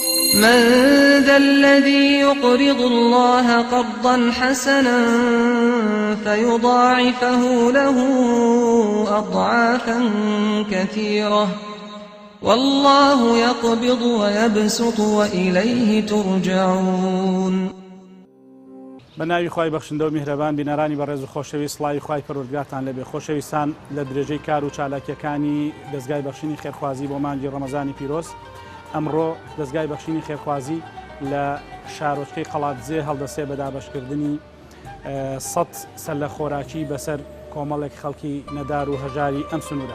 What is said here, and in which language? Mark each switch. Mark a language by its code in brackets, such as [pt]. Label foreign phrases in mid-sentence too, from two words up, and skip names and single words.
[ar] من ذا الذي يقرض الله قرضا حسنا فيضاعفه له أضعافا كثيرة والله يقبض ويبسط وإليه ترجعون. [ckb] بەناوی خوای بەخشندە و میهرەبان بینەرانی بەڕێز و خۆشەویست، سڵاوی خوای پەروەردگارتان لەبێ. خۆشەویستان، لە درێژەی کار و چالاکیەکانی دەستگای بەخشینی خێرخوازی بۆ مانگی ڕەمەزانی پیرۆز، ئەمڕۆ دەستگای بەخشینی خێرخوازی لە شارۆچکەی قەڵاتجێ هەڵدەسێ بە دابەشکردنی 100 سەلە خۆراکی بەسەر کۆمەڵێک خەڵکی نەدار و هەژاری ئەم سنوورە.